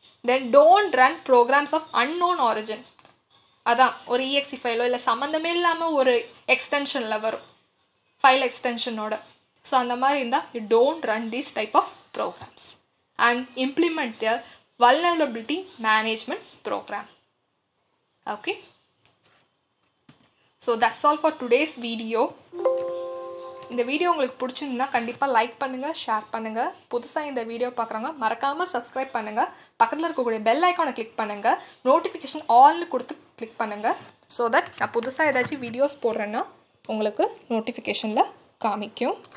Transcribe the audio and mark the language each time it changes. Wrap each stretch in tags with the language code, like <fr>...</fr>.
<en>Then don't run programs of unknown origin.</en> <ta>அதான் ஒரு EXE ஃபைலோ இல்லை சம்மந்தமே இல்லாமல் ஒரு எக்ஸ்டென்ஷனில் வரும், ஃபைல் எக்ஸ்டென்ஷனோட.</ta> <en>so</en> <ta>அந்த மாதிரி இருந்தால்</ta> <en>You don't run these type of programs and implement their vulnerability management program. Okay, so that's all for today's video.</en> <ta>இந்த வீடியோ உங்களுக்கு பிடிச்சிருந்தா கண்டிப்பாக லைக் பண்ணுங்கள், ஷேர் பண்ணுங்கள். புதுசாக இந்த வீடியோ பார்க்குறவங்க மறக்காமல் சப்ஸ்கிரைப் பண்ணுங்கள். பக்கத்தில் இருக்கக்கூடிய பெல் ஐக்கானை கிளிக் பண்ணுங்கள். நோட்டிஃபிகேஷன் ஆல்னு கொடுத்து கிளிக் பண்ணுங்கள். ஸோ தட் நான் புதுசாக ஏதாச்சும் வீடியோஸ் போடுறேன்னா உங்களுக்கு நோட்டிஃபிகேஷனில் காமிக்கும்.</ta>